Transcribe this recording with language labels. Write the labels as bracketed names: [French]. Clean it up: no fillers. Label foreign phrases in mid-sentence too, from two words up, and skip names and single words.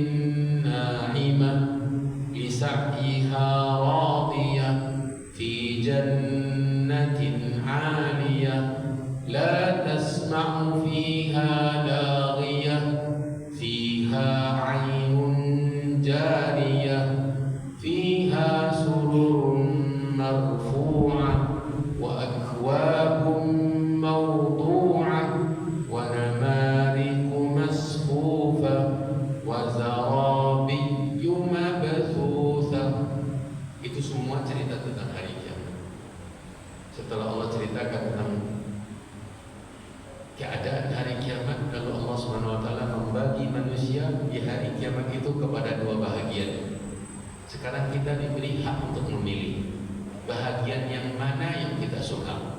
[Arabic] ناعمة لسعيها راضية في جنة عالية لا تسمع فيها لاغية فيها عين جارية فيها سرر مرفوعة وأكواب موضوعة ونمارق مصفوفة وزرابي مبثوثة. [Malay] Itu semua cerita tentang hari kiamat. Setelah Allah ceritakan tentang keadaan hari kiamat, lalu Allah [Arabic] سبحانه وتعالى [Malay] membagi manusia di hari kiamat itu kepada dua bahagian. Sekarang kita diberi hak untuk memilih bahagian yang mana yang kita suka.